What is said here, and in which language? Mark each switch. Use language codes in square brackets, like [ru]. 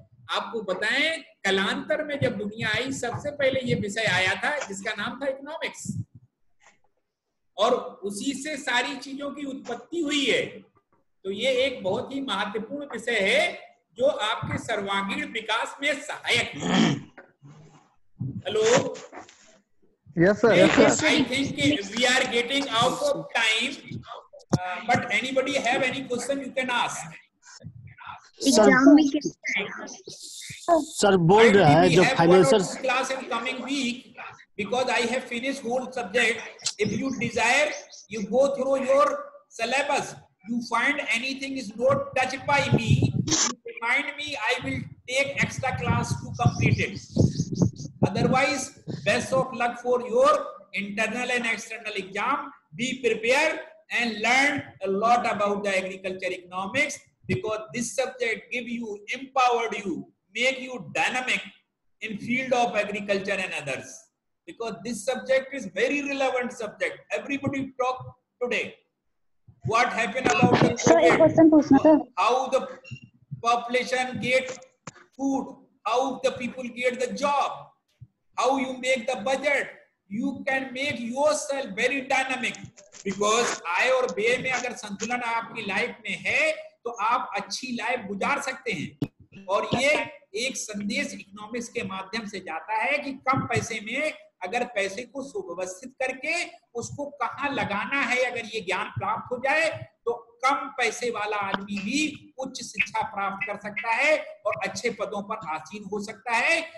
[hi] आपको बताएं, कालांतर में जब दुनिया आई सबसे पहले ये विषय आया था जिसका नाम था इकोनॉमिक्स, और उसी से सारी चीजों की उत्पत्ति हुई है। तो ये एक बहुत ही महत्वपूर्ण विषय है जो आपके सर्वांगीण विकास में सहायक है। [en] Hello, yes sir. I think we are getting out of time, but anybody have any question you can ask. [hi] Exam में सर बोल रहा है जो financial [en] Class in coming week, because I have finished whole subject. If you desire, you go through your syllabus. You find anything is not touched by me, you remind me, I will take extra class to complete it. Otherwise, best of luck for your internal and external exam. Be prepared and learn a lot about the agriculture economics, because this subject give you, empowered you, make you dynamic in field of agriculture and others. Because this subject is very relevant subject. Everybody talk today. What happened about the COVID? How the population get food? How the people get the job? How you make the budget? You can make yourself very dynamic. [hi] Because आय और व्यय में अगर संतुलन आपकी life में है तो आप अच्छी लाइफ गुजार सकते हैं। और ये एक संदेश इकोनॉमिक्स के माध्यम से जाता है कि कम पैसे में अगर पैसे को सुव्यवस्थित करके उसको कहाँ लगाना है, अगर ये ज्ञान प्राप्त हो जाए तो कम पैसे वाला आदमी भी उच्च शिक्षा प्राप्त कर सकता है और अच्छे पदों पर आसीन हो सकता है।